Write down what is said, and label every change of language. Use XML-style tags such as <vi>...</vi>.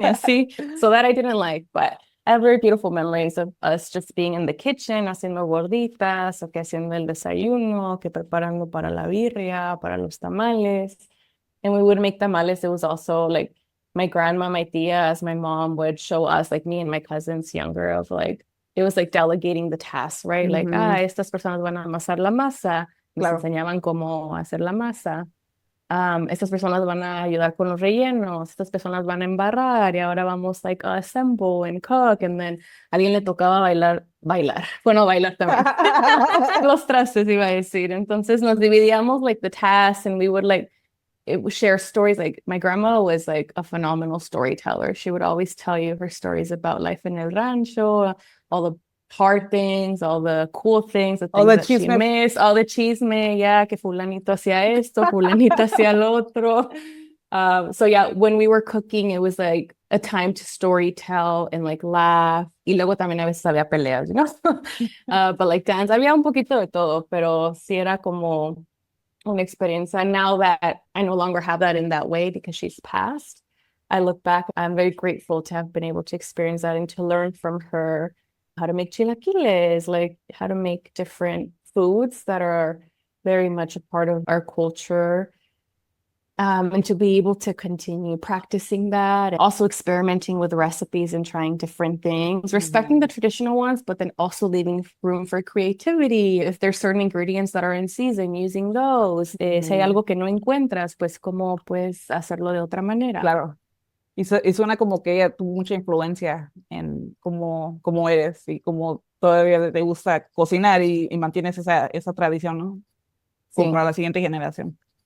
<en>Yeah, see? So that I didn't like, but I have very beautiful memories of us just being in the kitchen,</en> <es>haciendo gorditas, o que haciendo el desayuno, que preparando para la birria, para los tamales.</es> <en>And we would make tamales. It was also like my grandma, my tia, as my mom would show us, like me and my cousins younger, of like, it was like delegating the tasks, right?</en> <es>Like, estas personas van a amasar la masa. Nos enseñaban cómo hacer la masa. Estas personas van a ayudar con los rellenos, estas personas van a embarrar y ahora vamos</es> <en>like assemble and cook and then a</en> <es>alguien le tocaba bailar, bueno, bailar también, los trastes iba a decir, entonces nos dividíamos</es> <en>like the tasks and we would like it would share stories. Like my grandma was like a phenomenal storyteller. She would always tell you her stories about life in</en> <es>el rancho,</es> <en>all the hard things, all the cool things, the All things the that she</en> <es>chisme.</es> <en>missed, all the chisme, yeah,</en> <es>que fulanito hacía esto, fulanito hacía lo otro.</es> <en>So yeah, when we were cooking, it was like a time to story tell and like laugh.</en> <es>Y luego también a veces había peleas,</es> <en>you know? But like dance,</en> <es>había un poquito de todo, pero sí era como</es> <en>an experience. And now that I no longer have that in that way because she's passed, I look back, I'm very grateful to have been able to experience that and to learn from her how to make chilaquiles, like how to make different foods that are very much a part of our culture. And to be able to continue practicing that, and also experimenting with recipes and trying different things, respecting the traditional ones, but then also leaving room for creativity. If there's certain ingredients that are in season, using those.</en> <es>Si hay algo que no encuentras, pues cómo puedes hacerlo de otra manera. Claro. Y suena como que ella tuvo mucha influencia en cómo eres y cómo todavía te gusta cocinar y mantienes esa tradición, ¿no? Como Sí, para la siguiente generación.</es>